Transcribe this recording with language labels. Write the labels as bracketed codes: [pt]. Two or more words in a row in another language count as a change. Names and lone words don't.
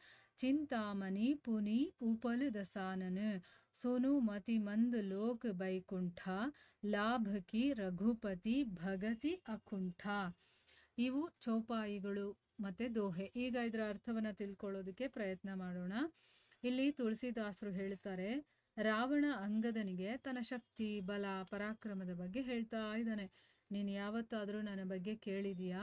[awa] चिंतामणि पुनि उपल दसानन सोनु मति मंद लोक बैकुंठा लाभ की रघुपति भगति अकुंಠ. [kn] ಇವು ಚೌಪಾಯಿಗಳು ಮತ್ತೆ ದೋಹೆ. ಈಗ ಇದರ ಅರ್ಥವನ್ನು ತಿಳ್ಕೊಳ್ಳೋದಕ್ಕೆ ಪ್ರಯತ್ನ ಮಾಡೋಣ. ಇಲ್ಲಿ ತುಳಸಿದಾಸರು ಹೇಳ್ತಾರೆ, ರಾವಣ ಅಂಗದನಿಗೆ ತನ್ನ ಶಕ್ತಿ ಬಲ ಪರಾಕ್ರಮದ ಬಗ್ಗೆ ಹೇಳ್ತಾ ಇದ್ದಾನೆ. ನೀನು ಯಾವತ್ತಾದರೂ ನನ್ನ ಬಗ್ಗೆ ಕೇಳಿದೀಯಾ?